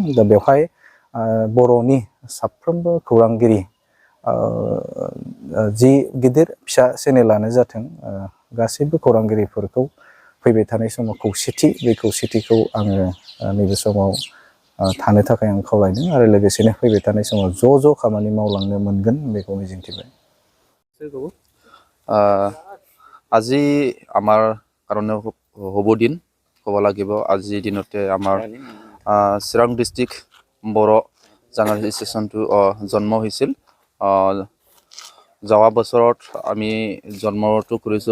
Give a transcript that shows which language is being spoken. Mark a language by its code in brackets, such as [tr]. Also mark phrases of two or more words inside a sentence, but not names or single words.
[brx] दा बेवहाय बर'नि साफ्रोमबो खौरांगिरि जि गिदिर फिसा चेनेलानो जाथों गासैबो खौरांगिरिफोरखौ फैबाय थानाय समाव खौसेथि बे खौसेथिखौ आङो नैबे समाव थानो थाखाय आं खावलायदों आरो लोगोसेनो फैबाय थानाय समाव ज' खामानि मावलांनो मोनगोन बेखौ मिजिंथिबाय। [as] আজি আমাৰ কাৰণে শুভ দিন ক'ব লাগিব। আজিৰ দিনতে আমাৰ চিৰাং ডিষ্ট্ৰিক্ট বড়ো জাৰ্নালিষ্ট এছ'চিয়েশ্যনটো জন্ম হৈছিল। যোৱা বছৰত আমি জন্মটো কৰিছোঁ।